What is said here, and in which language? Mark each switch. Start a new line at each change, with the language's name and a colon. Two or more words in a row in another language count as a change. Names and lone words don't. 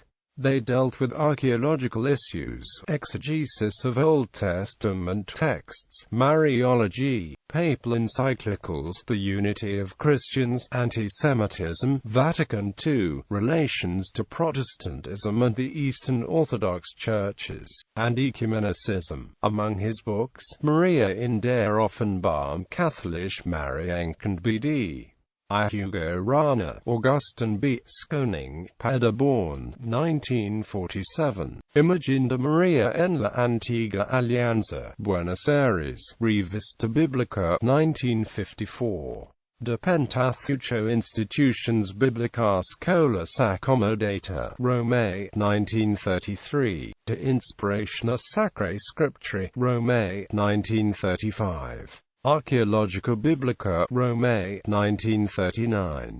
English: They dealt with archaeological issues, exegesis of Old Testament texts, Mariology, papal encyclicals, the unity of Christians, anti-Semitism, Vatican II, relations to Protestantism and the Eastern Orthodox churches, and ecumenicism. Among his books, Maria in der Offenbarung katholisch Marienkind BD. Hugo Rana, Augustin Bea, Skoning, Paderborn, 1947. Imagen de Maria en la Antigua Alianza, Buenos Aires, Revista Biblica, 1954. De Pentateucho Institutions Biblicas Colas Accommodata, Rome, 1933. De Inspiratione Sacrae Scripturae, Rome, 1935. Archeologica Biblica, Rome, 1939.